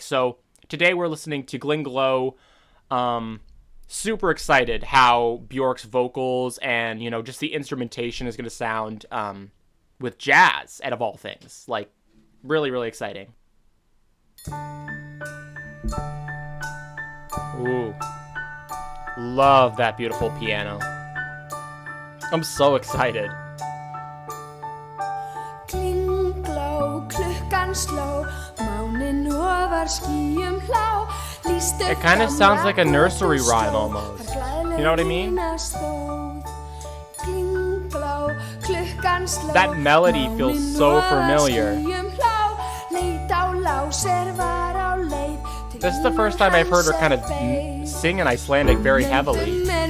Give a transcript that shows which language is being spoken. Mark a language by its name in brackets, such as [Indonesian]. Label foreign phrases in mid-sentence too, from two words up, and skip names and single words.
[English] So today we're listening to Gling-Glo. Super excited how Bjork's vocals and, just the instrumentation is going to sound with jazz, out of all things. Like, really exciting. Ooh. Love that beautiful piano. I'm so excited. [Icelandic] Gling-Glo, klukkan sló, mánin ofar skýjum hlá. [English] It kind of sounds like a nursery rhyme almost. You know what I mean? That melody feels so familiar. This is the first time I've heard her kind of sing in Icelandic very heavily.